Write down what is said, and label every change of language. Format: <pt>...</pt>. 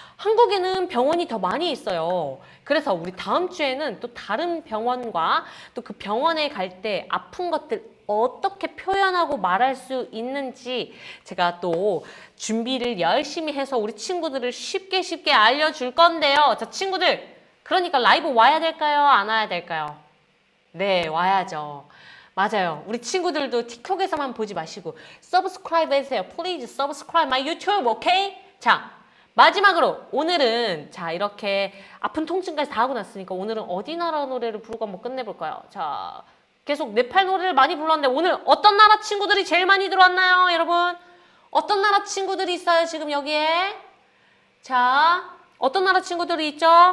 <ko>한국에는 병원이 더 많이 있어요. 그래서 우리 다음 주에는 또 다른 병원과 또 그 병원에 갈 때 아픈 것들 어떻게 표현하고 말할 수 있는지 제가 또 준비를 열심히 해서 우리 친구들을 쉽게 알려줄 건데요. 자, 친구들, 그러니까 라이브 와야 될까요? 안 와야 될까요? 네, 와야죠. 맞아요. 우리 친구들도 틱톡에서만 보지 마시고 서브스크라이브 해주세요.</ko> <en>Please subscribe my YouTube, 오케이?</en> <ko>자, 마지막으로 오늘은 자 이렇게 아픈 통증까지 다 하고 났으니까 오늘은 어디 나라 노래를 부르고 한번 끝내볼까요? 자, 계속 네팔 노래를 많이 불렀는데 오늘 어떤 나라 친구들이 제일 많이 들어왔나요, 여러분? 어떤 나라 친구들이 있어요, 지금 여기에? 자, 어떤 나라 친구들이 있죠?</ko>